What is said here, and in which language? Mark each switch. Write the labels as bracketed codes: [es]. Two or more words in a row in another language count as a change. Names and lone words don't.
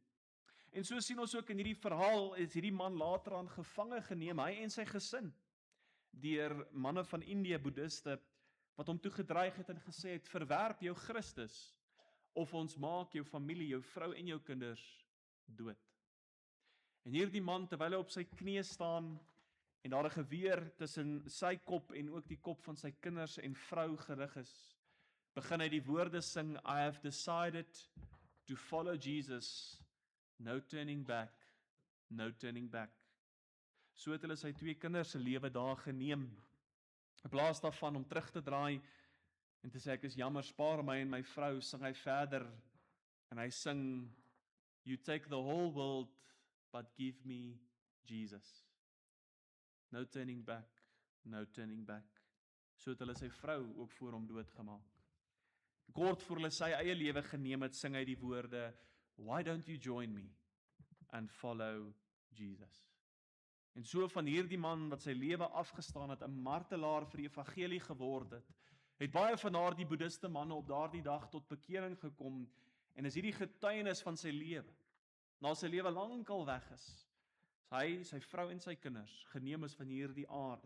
[af] En so sien ons ook in hierdie verhaal is hierdie man later aan gevange geneem, hy en sy gesin, deur manne van Indië, boeddhiste, wat hom toe gedreig het en gesê het, verwerp jou Christus, of ons maak jou familie, jou vrou en jou kinders dood. En hierdie man, terwyl hy op sy knieë staan, en daar 'n geweer tussen sy kop en ook die kop van sy kinders en vrou gerig is, begin hy die woorde sing, [en] I have decided to follow Jesus, no turning back, no turning back. [af] So het hulle sy 2 kinders se lewe daar geneem. In plaas daarvan om terug te draai en te sê ek is jammer, spaar my en my vrou, sing hy verder en hy sing, [en] you take the whole world but give me Jesus. No turning back, no turning back. [af] So het hulle sy vrou ook voor hom doodgemaak. Kort voor hulle sy eie lewe geneem het, sing hy die woorde, [en] why don't you join me and follow Jesus? [af] En so van hierdie man wat sy lewe afgestaan het, 'n martelaar vir die evangelie geword het baie van daardie boeddhiste manne op daardie dag tot bekering gekom en is hierdie getuienis van sy lewe. Na sy lewe lankal weg is hy, sy vrou en sy kinders geneem is van hierdie aarde.